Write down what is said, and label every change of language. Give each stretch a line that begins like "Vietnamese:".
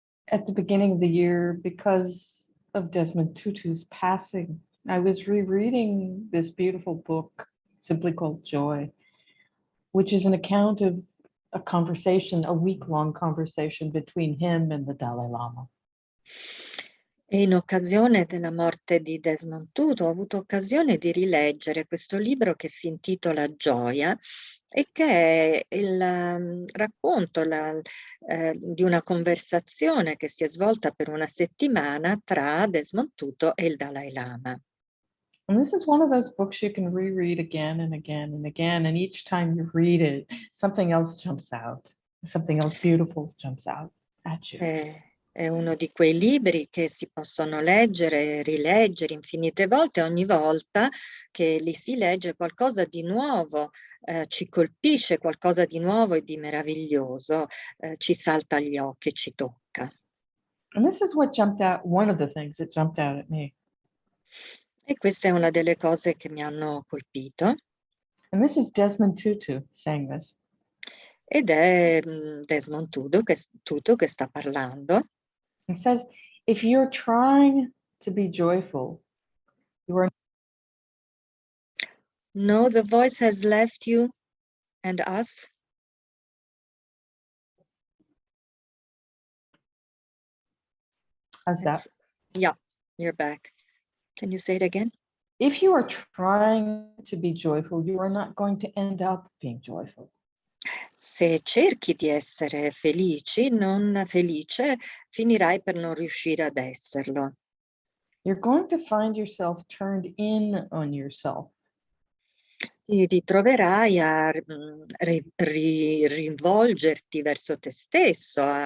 English: At the beginning of the year, because of Desmond Tutu's passing, I was rereading this beautiful book simply called Joy, which is an account of a conversation, a week-long conversation between him and the Dalai Lama.
Italian: E in occasione della morte di Desmond Tutu ho avuto occasione di rileggere questo libro che si intitola Gioia e che è il racconto di una conversazione che si è svolta per una settimana tra Desmond Tutu e il Dalai Lama.
English: And this is one of those books you can reread again and again and again, and each time you read it, something else jumps out, something else beautiful jumps out at you.
Italian: È uno di quei libri che si possono leggere e rileggere infinite volte, ogni volta che li si legge qualcosa di nuovo ci colpisce, qualcosa di nuovo e di meraviglioso ci salta agli occhi e ci tocca.
English: And this is what jumped out, one of the things that jumped out at me.
Italian: E questa è una delle cose che mi hanno colpito.
English: And this is Desmond Tutu saying this.
Italian: Ed è Desmond Tutu che sta parlando.
English: It says, if you're trying to be joyful, you are No, the voice has left you and us. how's that? Yeah, you're back. Can you say it again? If you are trying to be joyful, you are not going to end up being joyful.
Italian: Se cerchi di essere non felice, finirai per non riuscire ad esserlo.
English: You're going to find yourself turned in on yourself.
Italian: Ti ritroverai a rivolgerti verso te stesso.